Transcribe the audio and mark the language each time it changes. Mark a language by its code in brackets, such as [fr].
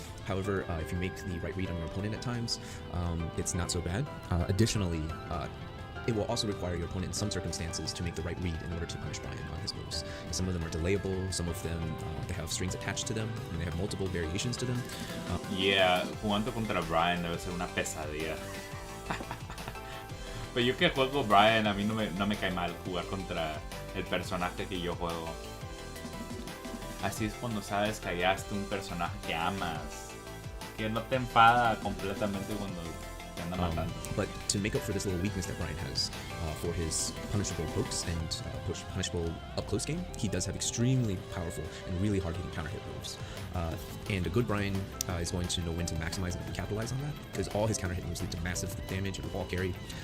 [en] However, if you make the right read on your opponent at times, it's not so bad. Additionally, it will also require your opponent in some circumstances to make the right read in order to punish Brian on his moves. And some of them are delayable, some of them they have strings attached to them, and they have multiple variations to them. [es] Jugando contra Brian debe ser una pesadilla. Pero yo que juego Brian, a mí no me cae mal jugar contra el personaje que yo juego. Así es cuando sabes que hallaste un personaje que amas, que no te enfada completamente cuando te anda matando. [en] But to make up for this little weakness that Brian has for his punishable pokes and punishable up-close game, he does have extremely powerful and really hard-hitting counter-hit moves. And a good Brian is going to know when to maximize and capitalize on that, because all his counter-hit moves lead to massive damage and wall carry.